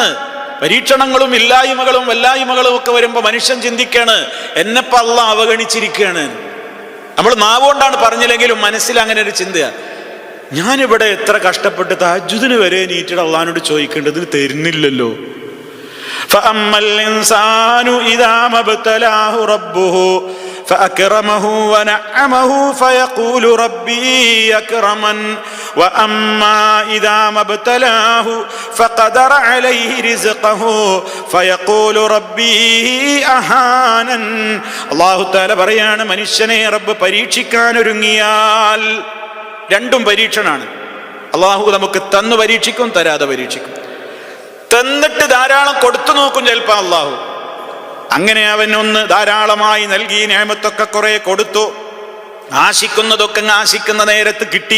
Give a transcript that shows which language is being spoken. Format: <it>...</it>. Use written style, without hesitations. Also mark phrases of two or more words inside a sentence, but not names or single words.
<ml>പരീക്ഷണങ്ങളും ഇല്ലായ്മകളും വല്ലായ്മകളും ഒക്കെ വരുമ്പോ മനുഷ്യൻ ചിന്തിക്കാണ്, എന്നെപ്പ അള്ളാഹ് അവഗണിച്ചിരിക്കുകയാണ്. നമ്മൾ നാവുകൊണ്ടാണ് പറഞ്ഞില്ലെങ്കിലും മനസ്സിൽ അങ്ങനെ ഒരു ചിന്തയാണ്. ഞാനിവിടെ എത്ര കഷ്ടപ്പെട്ട് തഹജ്ജുദിന് വരെ നീറ്റിട്ട് അള്ളാഹിനോട് ചോദിക്കേണ്ടത് തരുന്നില്ലല്ലോ.</ml> <ar>فأما الإنسان إذا ما ابتلاه ربه فأكرمه ونعمه فيقول ربي أكرمن وأما إذا ما ابتلاه فقدر عليه رزقه فيقول ربي أهانن. الله تعالى</ar> <ml>പറയാണ്, മനുഷ്യനെ റബ്ബ് പരീക്ഷിക്കാൻ ഒരുങ്ങിയാൽ, രണ്ടും പരീക്ഷണാണ്. അള്ളാഹു നമുക്ക് തന്നു പരീക്ഷിക്കും, തരാതെ പരീക്ഷിക്കും. തന്നിട്ട് ധാരാളം കൊടുത്തു നോക്കും ചിലപ്പോ അള്ളാഹു. അങ്ങനെ അവൻ ഒന്ന് ധാരാളമായി നൽകി, നിഅമത്തൊക്കെ കുറെ കൊടുത്തു, ആശിക്കുന്നതൊക്കെ ആശിക്കുന്ന നേരത്ത് കിട്ടി.</ml>